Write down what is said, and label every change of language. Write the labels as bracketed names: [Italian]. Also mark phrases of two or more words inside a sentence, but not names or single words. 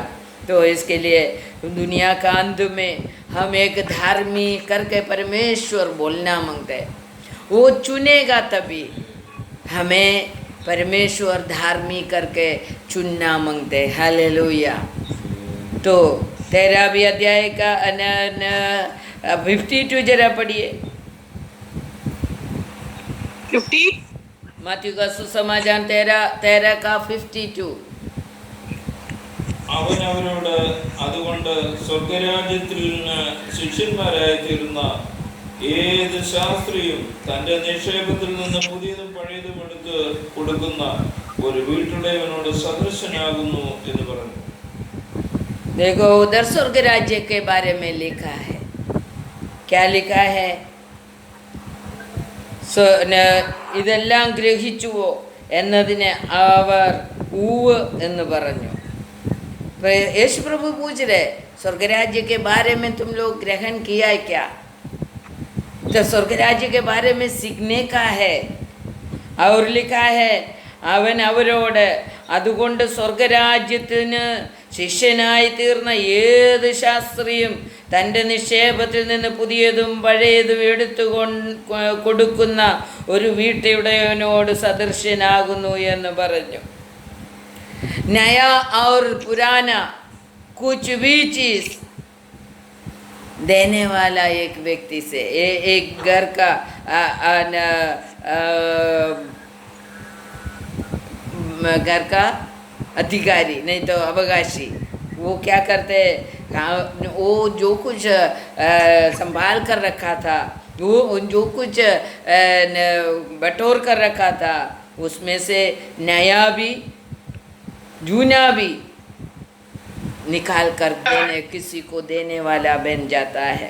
[Hindi] तो इसके लिए दुनिया का अंत में हम एक धार्मिक करके परमेश्वर बोलना मांगते हैं, वो चुनेगा तभी हमें परमेश्वर धार्मिक करके चुनना मांगते हैं। हालेलुया। तो 13वीं अध्याय का 52 जरा पढ़िए। 50 मत्ती का सुसमाचार 13 का 52। [Malayalam] അവൻ അവരോട്, അതുകൊണ്ട് സ്വർഗരാജ്യത്തിൽ നിന്ന് ശിഷ്യന്മാരായി തീർന്ന ഏത് ശാസ്ത്രിയും തന്റെ നിക്ഷേപത്തിൽ നിന്ന് പുതിയതും പഴയതും എടുത്ത് കൊടുക്കുന്ന ഒരു വീട്ടുടയവനോട് സദൃശനാകുന്നു എന്ന് പറഞ്ഞു। [Hindi] देखो उधर स्वर्ग राज्य के बारे में लिखा है। क्या लिखा है? [Malayalam] ഇതെല്ലാം ഗ്രഹിച്ചുവോ എന്നതിന് അവർ ഊവ് എന്ന് പറഞ്ഞു। [Hindi] यीशु प्रभु पूछ रहे, स्वर्ग राज्य के बारे में तुम लोग ग्रहण किया है क्या? तो स्वर्ग राज्य के बारे में सीखने का है। और लिखा है, [Malayalam] അവൻ അവരോട്, അതുകൊണ്ട് സ്വർഗരാജ്യത്തിന് ശിഷ്യനായി തീർന്ന ഏത് ശാസ്ത്രിയും തൻ്റെ നിക്ഷേപത്തിൽ നിന്ന് പുതിയതും പഴയതും എടുത്തു കൊടുക്കുന്ന ഒരു വീട്ടുടയവനോട് സദൃശ്യനാകുന്നു എന്ന് പറഞ്ഞു। [Hindi] नया और पुराना कुछ भी चीज देने वाला एक व्यक्ति से, एक घर का घर का अधिकारी नहीं तो अवकाशी, वो क्या करते, वो जो कुछ संभाल कर रखा था, वो जो कुछ बटोर कर रखा था, उसमें से नया भी जूना भी निकाल कर देने किसी को देने वाला बन जाता है।